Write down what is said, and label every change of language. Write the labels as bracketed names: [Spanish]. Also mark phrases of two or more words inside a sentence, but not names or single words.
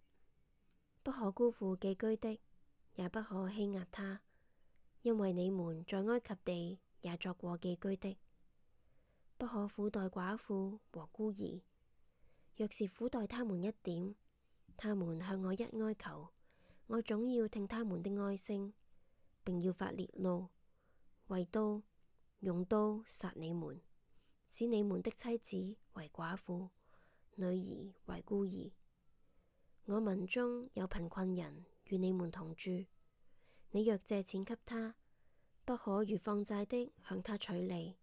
[Chinese] 不可辜負寄居的，也不可欺壓他，因為你們在埃及地也作過寄居的。不可苦待寡婦和孤兒，若是苦待他們一點，他們向我一哀求，我總要聽他們的哀聲，並要發烈怒，為刀用刀殺你們，使你們的妻子為寡婦，女兒為孤兒。我民中有貧困人與你們同住，你若借錢給他，不可如放債的向他取利。